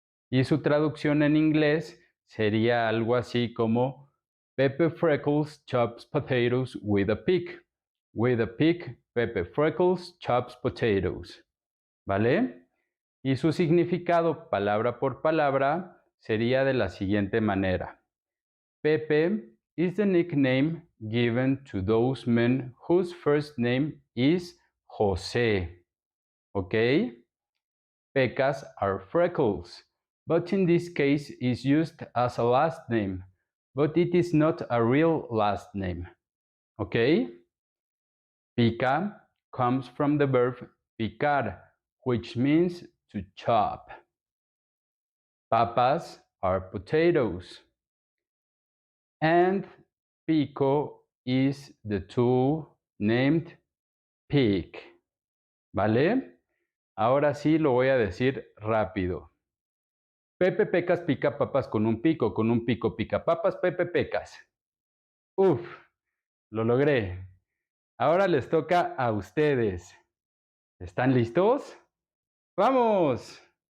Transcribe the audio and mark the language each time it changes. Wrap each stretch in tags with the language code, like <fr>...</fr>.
<es>Y su traducción en inglés sería algo así como</es> <en>Pepe Freckles chops potatoes with a pick. With a pick, Pepe Freckles chops potatoes.</en> <es>¿Vale? Y su significado palabra por palabra sería de la siguiente manera.</es> <en>Pepe is the nickname given to those men whose first name is José. ¿Ok? Pecas are freckles, but in this case is used as a last name, but it is not a real last name. ¿Ok? Pica comes from the verb picar, which means to chop. Papas are potatoes. and pico is the tool named pick.</en> <es>¿Vale? Ahora sí lo voy a decir rápido. Pepe Pecas pica papas con un pico pica papas, Pepe Pecas. Uf, lo logré. Ahora les toca a ustedes. ¿Están listos? ¡Vamos!</es>